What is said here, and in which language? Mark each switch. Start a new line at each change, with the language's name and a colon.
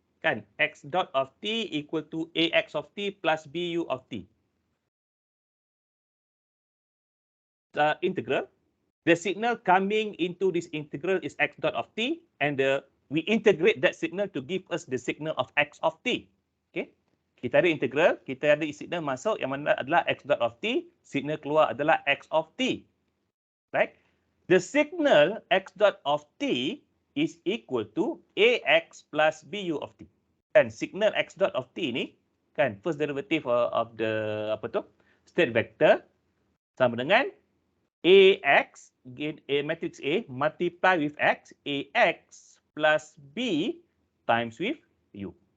English: Kan, x dot of t equal to ax of t plus bu of t. Integral. The signal coming into this integral is x dot of t, and we integrate that signal to give us the signal of x of t. Okay.
Malay: Kita ada integral, kita ada signal masuk yang mana adalah x dot of t, signal keluar adalah x of t.
English: Right? The signal x dot of t is equal to ax plus bu of t. Kan, signal x dot of t ni, kan, first derivative of the state vector
Malay: sama dengan
English: ax, a matrix A multiply with x, ax plus b times with u.